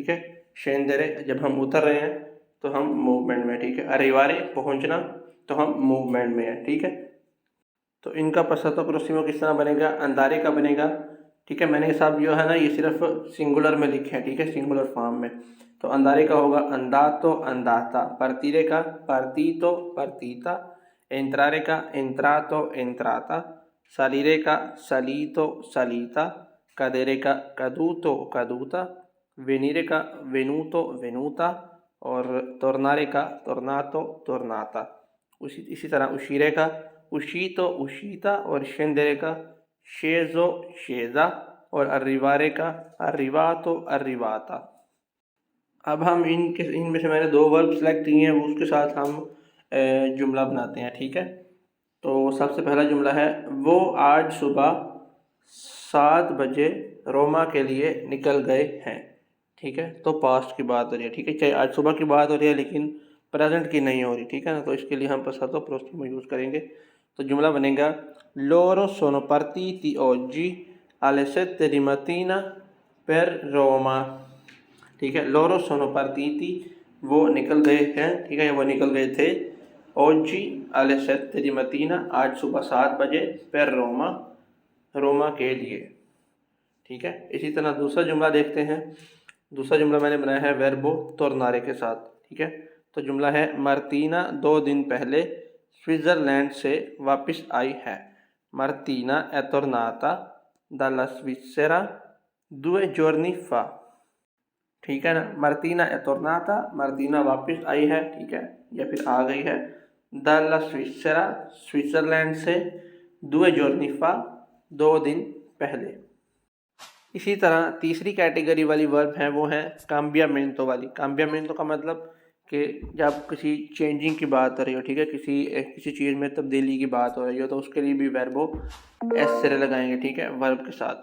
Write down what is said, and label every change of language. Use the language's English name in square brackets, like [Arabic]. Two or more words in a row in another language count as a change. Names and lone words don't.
[Hindi] ठीक है, शेंदरे जब हम उतर रहे हैं तो हम मूवमेंट में। ठीक है, अरिवारे पहुंचना तो हम मूवमेंट में हैं। ठीक है, तो इनका [Italian] passato prossimo [Hindi] किस तरह बनेगा, अंदारे का बनेगा। ठीक है, मैंने ये सब जो है ना ये सिर्फ सिंगुलर में लिखे हैं। ठीक है, सिंगुलर फॉर्म में। तो अंदारे का होगा [Italian] andato, andata. [Hindi] परतीरे का [Italian] partito, partita. [Hindi] एंत्रारे का [Italian] entrato, entrata. [Hindi] सलीरे का [Italian] salito, salita. [Hindi] कदेरे का [Italian] caduto, caduta. [Hindi] वेनीरे का [Italian] venuto, venuta. [Hindi] और तोरनारे का [Italian] tornato, tornata. [Hindi] इसी तरह उशीरे का [Italian] uscito, uscita. [Hindi] और शेंदरे का [Italian] sceso, scesa. [Hindi] और अर्रिवारे का [Italian] arrivato, arrivata. [Hindi] अब हम इनमें से मैंने 2 वर्ब सेलेक्ट किए हैं, उसके साथ हम जुमला बनाते हैं। ठीक है, तो सबसे पहला जुमला है वो आज सुबह 7 बजे रोमा के लिए निकल गए हैं। ठीक है, तो पास्ट की बात हो रही है। ठीक है, चाहे आज सुबह की बात हो रही है लेकिन प्रेजेंट की नहीं हो रही। ठीक है ना, तो इसके लिए हम [Italian] passato prossimo [Hindi] यूज़ करेंगे। तो जुमला बनेगा [Italian] loro sono partiti oggi alle 7 di mattina per Roma। [Hindi] ठीक है, [Italian] loro sono partiti [Hindi] वो निकल गए हैं। ठीक है, वो निकल गए थे [Italian] oggi alle 7 di mattina [Hindi] आज सुबह 7 बजे [Italian] per Roma [Hindi] रोमा के लिए। ठीक है, इसी तरह दूसरा जुमला देखते हैं। दूसरा जुमला मैंने बनाया है [Italian] verbo tornare [Hindi] के साथ। ठीक है, तो जुमला है मार्टीना 2 दिन पहले स्विट्ज़रलैंड से वापस आई है। [Italian] मार्टीना è tornata dalla Svizzera 2 giorni fa। [Hindi] ठीक है ना। [Italian] Martina è tornata, [Hindi] Martina वापस आई है, ठीक है, या फिर आ गई है। [Italian] Dalla Svizzera, [Hindi] स्विट्ज़रलैंड से। [Italian] 2 giorni fa, [Hindi] 2 दिन पहले। इसी तरह तीसरी कैटेगरी वाली वर्ब है वो है cambiamento वाली। cambiamento का मतलब कि जब किसी चेंजिंग की बात हो रही हो, ठीक है, किसी चीज़ में तब्दीली की बात हो रही हो, तो उसके लिए भी [Italian] verbo essere [Hindi] लगाएंगे, ठीक है, वर्ब के साथ।